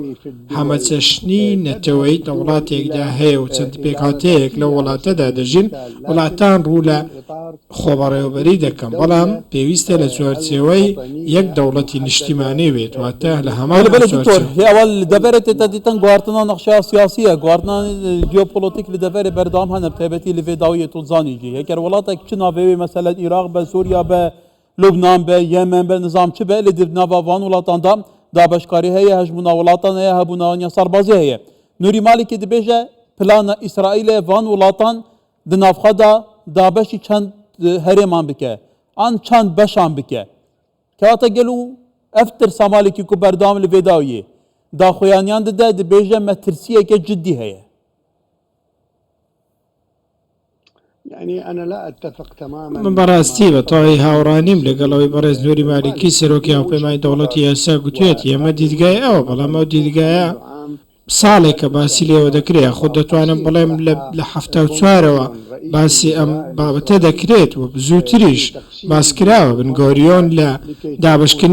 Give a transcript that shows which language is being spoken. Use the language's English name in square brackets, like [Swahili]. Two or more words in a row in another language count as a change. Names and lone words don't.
[Central Kurdish] هەمەچەشنی نەتەوەی لە وڵاتێکدا هەیە و چەند پێکهاتەیەک لە وڵاتەدا دەژین وڵاتان ڕوو لە خۆبەڕێوەبەری دەکەم بەڵام پێویستە لە چوارچێوەی یەک دەوڵەتی نیشتیمانی بێت واتە لە هەمان [Kurdish] اول دەبێت تدیتن گواردنا نقشه سیاسیه گواردنا ژئوپۆلیتیک li deverê berdam hene taybetî li vê dawiyê tu zanî jî heger welatek çi navê mesela Iraq be Sûriya be Lubnan be Yemen be nizam çi be li nava van welatan da dabeşkarî heye hejmûna welatan heye hebûna sarbazî heye Nurî Malikê dibêje plana İsraîlê van welatan di navxa da dabeşî çend herêman bike an çend beşan bike kewata gelû ev tirsa Malikî ku berdam li vê dawiyê daxuyaniyan dide dibêje me tirsiyeke ciddî heye [Central Kurdish] من بەڕاستی بە تەواوی هاوڕانیم لەگەڵەوەی بەڕێز نووری مالیکی سەرۆکی هاوپەیمانی دەوڵەتی یاسا گوتوێت ئێمە دیدگای ئەوە بەڵام ئەو دیدگایە ساڵێکە باسی لێوە دەکرێت خۆ دەتوانم بڵێم لە 1970ەوە باسی ئەم بابەتە دەکرێت و زووتریش باسکراوە بنگۆریۆن لە دابشکردنی